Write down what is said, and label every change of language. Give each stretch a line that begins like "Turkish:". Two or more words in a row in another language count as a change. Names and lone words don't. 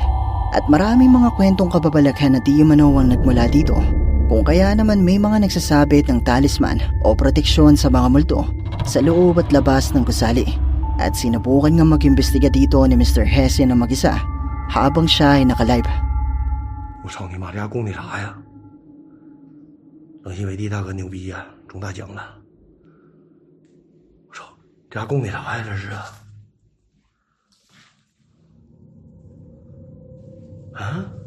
Filipino: At maraming mga kwentong kababalaghan na di umano ang nagmula dito, kung kaya naman may mga nagsasabit ng talisman o proteksyon sa mga multo sa loob at labas ng gusali. At sinubukan nga mag-imbestiga dito ni Mr. Hesse na mag-isa habang siya ay nakalive.
Chinese: 我操你妈，这家供的啥呀？冷心伟帝大哥牛逼呀，中大奖了！我操，这家供的啥呀？这是啊？啊？